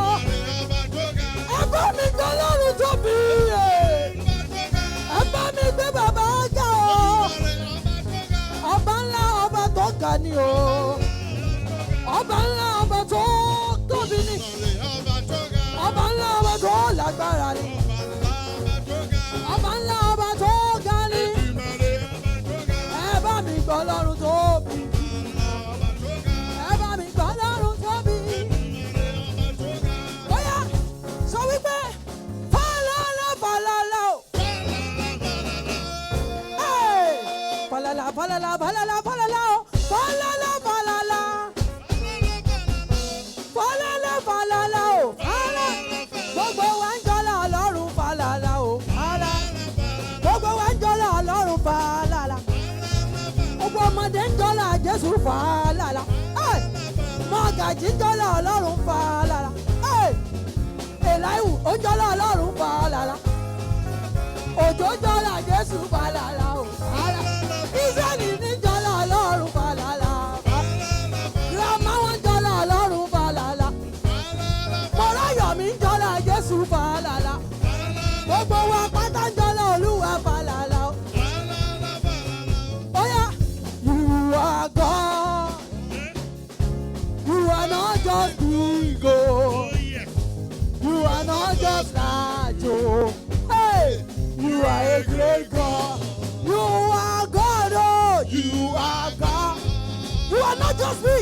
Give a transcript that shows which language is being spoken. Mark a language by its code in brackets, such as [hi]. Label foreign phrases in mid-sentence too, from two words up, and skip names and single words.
[yo] bá mi gbọ́ lọ́rùn tóbi ẹ bá mi gbé bàbá ọjà ọba ńlá ọba tó ga ni o ọba ńlá ọba tó tóbi ni ọba ńlá ọba tó lágbára ni ọba ńlá ọba tó ga ni ẹ bá mi gbọ́ lọ́rùn tóbi ẹ bá mi gbọ́ lọ́rùn tóbi bóyá sọ wípé falala falala o falala falala falala falala o falala falala falala falala o gbogbo wa ń jọlá Ọlọ́run falala o gbogbo wa ń jọlá Ọlọ́run falala gbogbo ọmọdé ń jọlá Jésù falala mọ́gàjí ń jọlá Ọlọ́run falala Èláìwù ó ń jọlá Ọlọ́run falala Òjó ń jọlá Jésù falala o Ísírẹ́lì ní jọlá Ọlọ́run falala Gírámà wọn ń jọlá Ọlọ́run falala Mọ́ráyọ̀mí ń jọlá Jésù falala gbogbo wa pátá ń jọlá Olúwa falala o. Oya, [en] you are God. You are not just big, oh. You are not just large, oh. Hey, you are a great God. You are God, oh. You are God. You are not just big.